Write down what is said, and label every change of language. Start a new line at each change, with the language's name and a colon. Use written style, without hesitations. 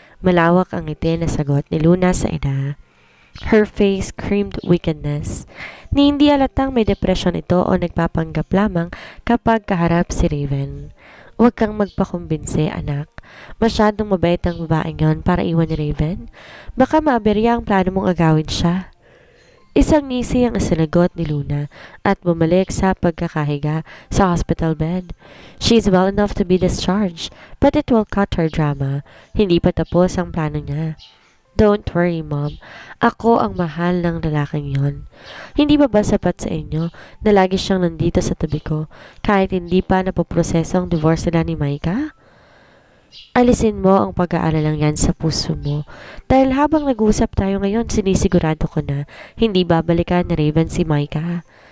Filipino: Malawak ang ngiti na sagot ni Luna sa ina.
English: Her face screamed wickedness.
Filipino: Ni hindi alatang may depresyon ito o nagpapanggap lamang kapag kaharap si Raven. Huwag kang magpakumbinse, anak. Masyadong mabait ang babaeng yon para iwan ni Raven. Baka maaberya ang plano mong agawin siya. Isang ngisi ang sinagot ni Luna at bumalik sa pagkakahiga sa hospital bed.
English: She's well enough to be discharged, but it will cut her drama.
Filipino: Hindi pa tapos ang plano niya.
English: Don't worry, Mom.
Filipino: Ako ang mahal ng lalaking yon. Hindi ba sapat sa inyo na lagi siyang nandito sa tabi ko kahit hindi pa napoproseso ang divorce nila ni Micah? Alisin mo ang pag-aalalang yan sa puso mo. Dahil habang nag-uusap tayo ngayon, sinisigurado ko na hindi babalikan ni Raven si Micah.